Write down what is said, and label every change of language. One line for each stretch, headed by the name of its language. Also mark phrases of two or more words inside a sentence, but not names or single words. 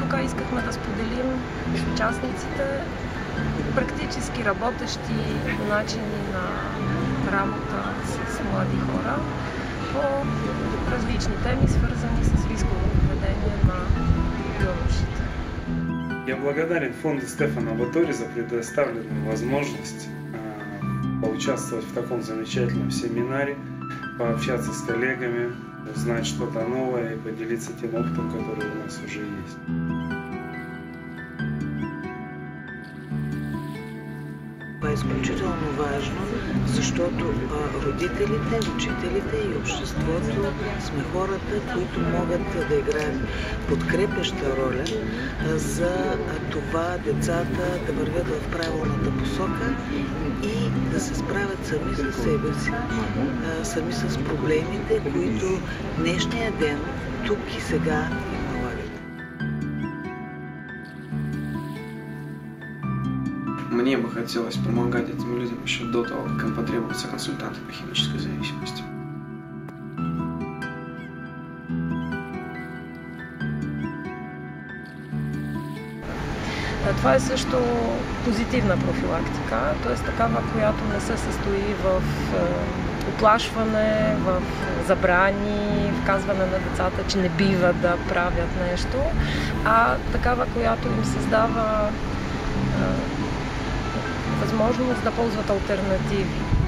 Bulgarian: искахме да споделим с участниците практически работещи начини на работа с млади хора по различни теми, свързани с рисково поведение на юношите.
Russian: Я благодарен фонду Стефана Батори за предоставленную возможность поучаствовать в таком замечательном семинаре, пообщаться с коллегами, узнать что-то новое и поделиться тем опытом, который у нас уже есть.
Bulgarian: Това е изключително важно, защото родителите, учителите и обществото сме хората, които могат да играят подкрепяща роля за това децата да вървят в правилната посока и да се справят сами със себе си, сами с проблемите, които днешния ден, тук и сега,
Russian: Мне бы хотелось помогать этим людям еще до того, как им потребуются консультанты по химической зависимости.
Bulgarian: Това е също позитивна профилактика, т.е. такава, която не се състои в уплашване, в забрани, вказване на децата, че не бива да правят нещо, а такава, която им създава възможност да ползват алтернативи.